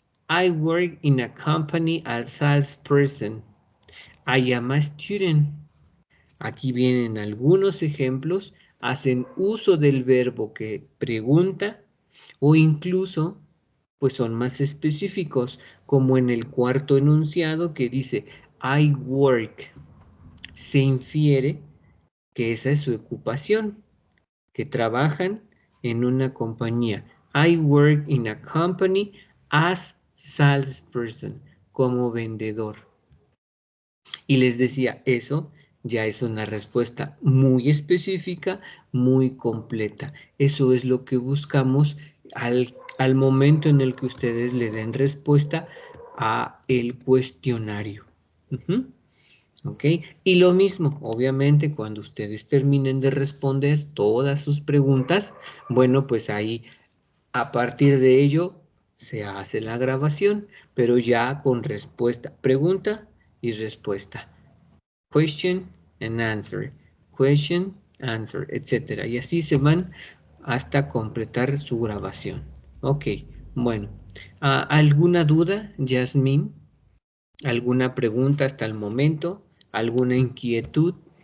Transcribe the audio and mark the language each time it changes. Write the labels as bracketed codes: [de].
[en] I work in a company as salesperson. I am a student. [es] Aquí vienen algunos ejemplos. Hacen uso del verbo que pregunta o incluso pues son más específicos, como en el cuarto enunciado que dice [en] I work. [es] Se infiere que esa es su ocupación, que trabajan en una compañía. [en] I work in a company as salesperson, [es] como vendedor. Y les decía, eso ya es una respuesta muy específica, muy completa. Eso es lo que buscamos al momento en el que ustedes le den respuesta a el cuestionario. ¿Ok? Y lo mismo, obviamente, cuando ustedes terminen de responder todas sus preguntas, bueno, pues ahí, a partir de ello, se hace la grabación, pero ya con respuesta, pregunta y respuesta. [en] Question and answer, question, answer, etc. [es] Y así se van hasta completar su grabación. Ok, bueno. ¿Alguna duda, Yasmín? ¿Alguna pregunta hasta el momento? ¿Alguna inquietud?